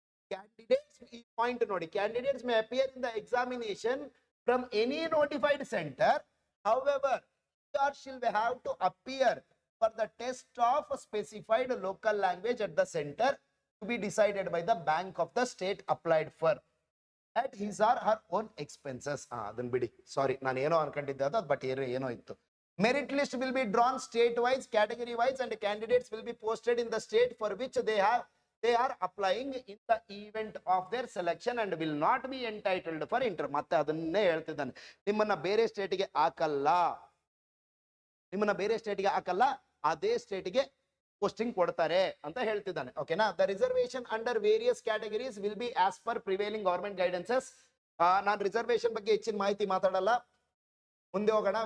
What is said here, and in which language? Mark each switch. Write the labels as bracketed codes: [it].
[en] Candidates may appear in the examination from any notified center. However, he or she will have to appear for the test of a specified local language at the center to be decided by the bank of the state applied for at his or her own expenses. [kn] ಅದನ್ನ ಬಿಡಿ, ಸಾರಿ, ನಾನು ಏನೋ ಅನ್ಕೊಂಡಿದ್ದೆ ಅದು, but ಏನೋ ಇತ್ತು. [en] Merit list will be drawn state wise, category wise, and candidates will be posted in the state for which they they are applying in the event of their selection and will not be entitled for inter. [kn] ಮತ್ತೆ ಅದನ್ನೇ ಹೇಳ್ತಿದ್ದಾನೆ, ನಿಮ್ಮನ್ನ ಬೇರೆ ಸ್ಟೇಟ್ಗೆ ಹಾಕಲ್ಲ, ನಿಮ್ಮನ್ನ ಬೇರೆ ಸ್ಟೇಟ್ಗೆ ಹಾಕಲ್ಲ, ಅದೇ ಸ್ಟೇಟ್ಗೆ ಪೋಸ್ಟಿಂಗ್ ಕೊಡ್ತಾರೆ ಅಂತ ಹೇಳ್ತಿದ್ದಾನೆ. ಓಕೆನಾ. [en] The reservation under various categories will be as per prevailing government guidances. [kn] ನಾನು ರಿಸರ್ವೇಶನ್ ಬಗ್ಗೆ ಹೆಚ್ಚಿನ ಮಾಹಿತಿ ಮಾತಾಡಲ್ಲ, ಮುಂದೆ ಹೋಗೋಣ.